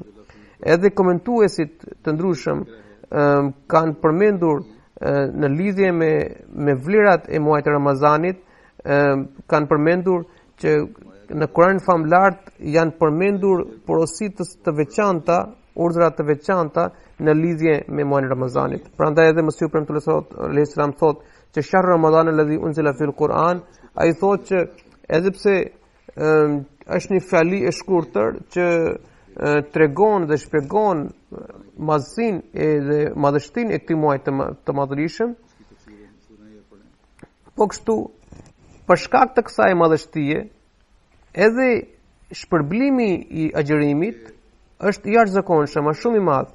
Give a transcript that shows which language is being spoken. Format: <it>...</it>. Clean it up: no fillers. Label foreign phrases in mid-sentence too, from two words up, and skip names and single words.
<sq>Edhe komentuesit të ndryshëm kanë përmendur në lidhje me vlerat e muajit të Ramazanit, kanë përmendur që në Kur'anin famlar janë përmendur porositë të veçanta, urdhra të veçanta në lidhje me muajin e Ramazanit. Prandaj edhe Mesihu premtues</sq> <ar>عليه السلام</ar> <sq>thotë që</sq> <ar>شهر رمضان الذي أنزل في القرآن,</ar> <sq>ai thotë që edhe pse është një fjali e shkurtër që tregon dhe shpjegon madhësinë dhe madhështinë e këtij muaji të madhërisëm, po kështu për shkak të kësaj madhështie, edhe shpërblimi i agjërimit është i jashtëzakonshëm, është shumë i madh.</sq>